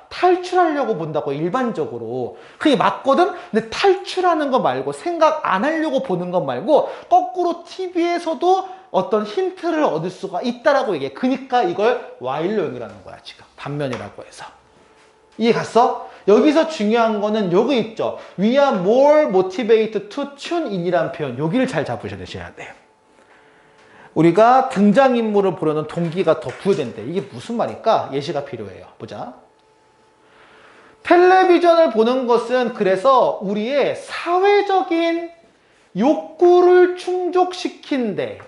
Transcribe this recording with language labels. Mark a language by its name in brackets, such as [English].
[Korean] 탈출하려고 본다고 일반적으로. 그게 맞거든? 근데 탈출하는 거 말고 생각 안 하려고 보는 것 말고 거꾸로 TV에서도 어떤 힌트를 얻을 수가 있다라고 얘기해. 그러니까 이걸 와일로용이라는 거야. 지금 반면이라고 해서. 이해 갔어? 여기서 중요한 거는 여기 있죠. [English] We are more motivated to tune in이라는 표현. [Korean] 여기를 잘 잡으셔야 돼요. 우리가 등장인물을 보려는 동기가 더 부여된대. 이게 무슨 말일까? 예시가 필요해요. 보자. 텔레비전을 보는 것은 그래서 우리의 사회적인 욕구를 충족시킨대.